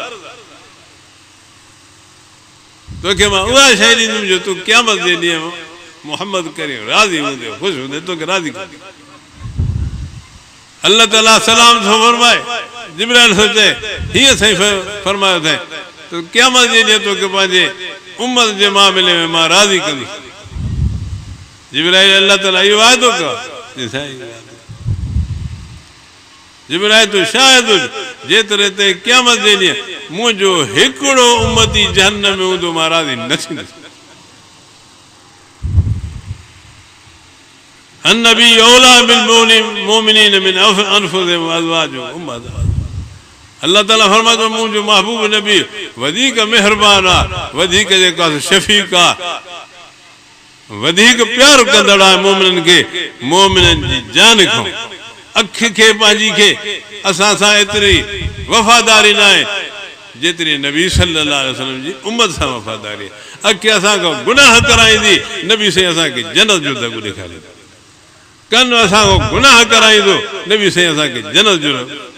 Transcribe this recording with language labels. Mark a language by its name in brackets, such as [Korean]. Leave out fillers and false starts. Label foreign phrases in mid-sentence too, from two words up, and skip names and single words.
[Sindhi] तोखे मां उहा शइ ॾींदुमि जो तूं क़यामत जे ॾींहुं मोहम्मद करे राज़ी हूंदे ख़ुशि हूंदे तोखे राज़ी कंदे अल्लाह ताला सलाम थो फरमाए जिब्राइल थो चए हीअं साईं फरमायो अथई तो क़यामत जे ॾींहुं तोखे पंहिंजे उम्मत जे मामले में मां राज़ी कंदुसि जिब्राइल अल्लाह ताला इहो वाइदो कयो जिब्राइल तूं शायद जेतिरे ते क़यामत जे ॾींहुं मुंहिंजो हिकिड़ो उम्मती जहन्नम में हूंदो मां राज़ी न थींदुसि [Arabic] النبي أولى بالمؤمنين من أنفسهم أزواجهم أمهاتهم [Sindhi] अल्लाह ताला फरमातो मुंहिंजो महबूब नबी वधीक महिरबान आहे वधीक जेको आहे शफ़ीक़ आहे वधीक प्यार कंदड़ आहे मोमिननि खे मोमिननि जी जान खां अखि खे पंहिंजी खे असां सां एतिरी वफ़ादारी न आहे जेतिरी नबी [Arabic] صلى الله عليه وسلم [Sindhi] जी उम्मत सां वफ़ादारी अखि असांखां गुनाह कराईंदी नबी साईं असांखे जन्नत जो दॻु ॾेखारींदो कन असांखां गुनाह कराईंदो नबी साईं असांखे जन्नत जो दॻु